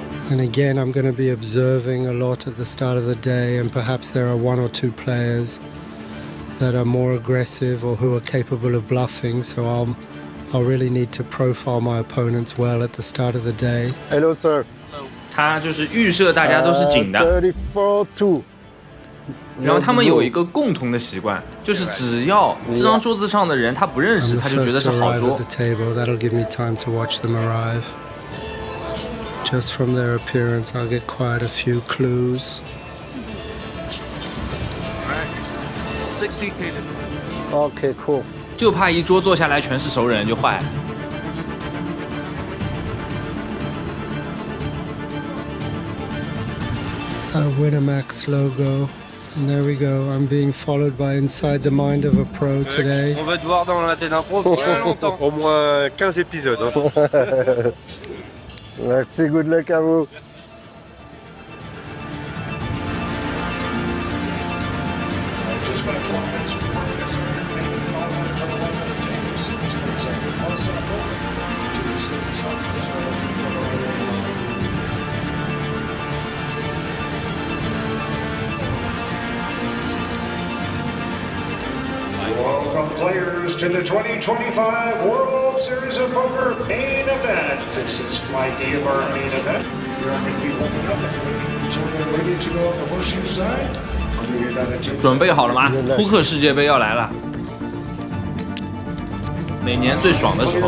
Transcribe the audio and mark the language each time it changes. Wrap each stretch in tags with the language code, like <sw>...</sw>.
<en>And again, I'm going to be observing a lot at the start of the day, and perhaps there are one or two players that are more aggressive or who are capable of bluffing, so I'll really need to profile my opponents well at the start of the day. Hello, sir.</en> <zh>他就是预设大家都是紧的。</zh> <en>34-2.</en> <zh>然后他们有一个共同的习惯，就是只要这张桌子上的人他不认识，他就觉得是好桌。</zh> <en>That'll give me time to watch them arrive. Just from their appearance, I'll get quite a few clues. 60K. Okay, cool.</en> <zh>就怕一桌坐下来全是熟人就坏了。</zh> <en>A Winamax logo. And there we go. I'm being followed by Inside the Mind of a pro today.</en> <fr>On va te voir dans la tête d'un pro bien longtemps. Au moins 15 épisodes. Hein. Merci,</fr> <en>good luck</en> <fr>à vous.</fr> <en>Welcome players to the 2025 World Series of Poker main event. This is flight D of our main event. We're going to be warming up until they're ready to go on the horseshoe side.</en> <zh>准备好了吗？扑克世界杯要来了，每年最爽的时候。</zh>